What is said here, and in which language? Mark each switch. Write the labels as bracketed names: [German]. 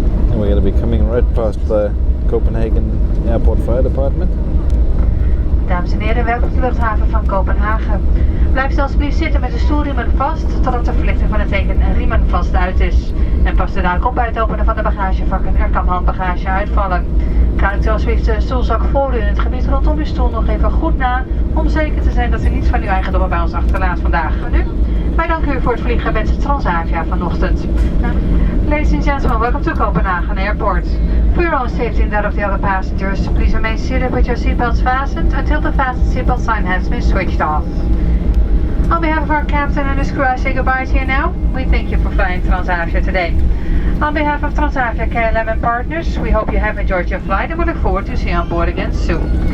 [English] And we're going to be coming right past the Copenhagen Airport Fire Department. [Dutch] Dames en heren, welkom op de luchthaven van Kopenhagen. Blijf dus alsjeblieft zitten met de stoelriemen vast totdat de verlichting van het teken riemen vast uit is. En pas er dadelijk op bij het openen van de bagagevakken. Er kan handbagage uitvallen. Kijk u alsjeblieft de stoelzak voor u en het gebied rondom uw stoel nog even goed na om zeker te zijn dat u niets van uw eigendommen bij ons achterlaat vandaag. En nu, wij danken u voor het vliegen met Transavia vanochtend. [English] Ladies and gentlemen, welcome to Copenhagen Airport. For your own safety and that of the other passengers, please remain seated with your seatbelts fastened until the fasten seatbelt sign has been switched off. On behalf of our captain and his crew, I say goodbye to you now. We thank you for flying Transavia today. On behalf of Transavia KLM and partners, we hope you have enjoyed your flight and we look forward to seeing you on board again soon.